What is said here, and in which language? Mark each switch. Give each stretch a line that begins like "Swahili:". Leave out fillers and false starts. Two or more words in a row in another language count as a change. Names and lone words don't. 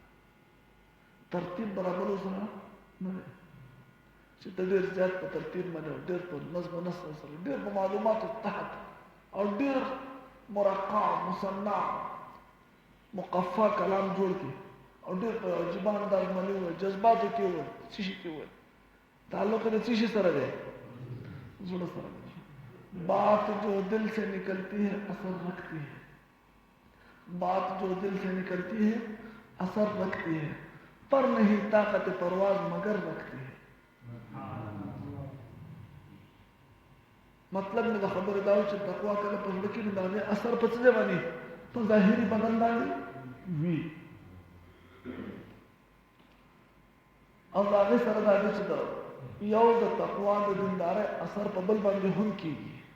Pashto: ترتیب برابرو سره نه دی چې ته ډېر زیات په ترتیب باندې او ډېر په نظم و نسق سره ډېر په معلوماتو تحت او ډېر مرقع مصنع مقفع کلام جوړ کړي او ډېر په عجیبه انداز باندې ووایي، جذباتو کې ووایي، څه شي کې ووایي. تعلق یې د څه شي سره دی؟ زړه سره دی.
Urdu: بات جو دل سے نکلتی ہے اثر رکھتی ہے، بات جو دل سے نکلتی ہے اثر رکھتی ہے، پر نہیں طاقت پرواز مگر رکھتی ہے.
Pashto: مطلب مې د خبرې دا و چې تقوا کله په زړه کې د هغې اثر په څه ځای باندې په ظاهري بدن باندې وي او د هغې سره دا دی چې د یو د تقوا د دیندارۍ اثر په بل باندې هم کېږي.